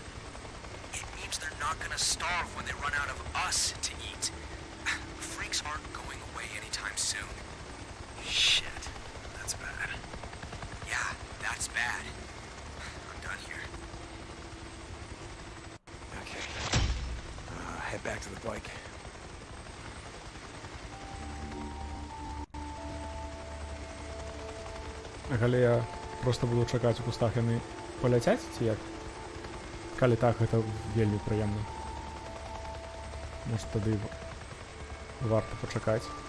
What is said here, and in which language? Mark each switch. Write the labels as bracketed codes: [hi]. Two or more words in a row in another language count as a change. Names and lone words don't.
[en] It means they're not gonna starve when they run out of us to eat. Freaks aren't going away anytime soon. Shit, that's bad. Yeah, that's bad. I'm done here. Okay. Head back to the bike. [be] А калі я просто буду чакаць у кустах, яны паляцяць ці як? Калі так, гэта вельмі прыемна. Может, тады варта пачакаць.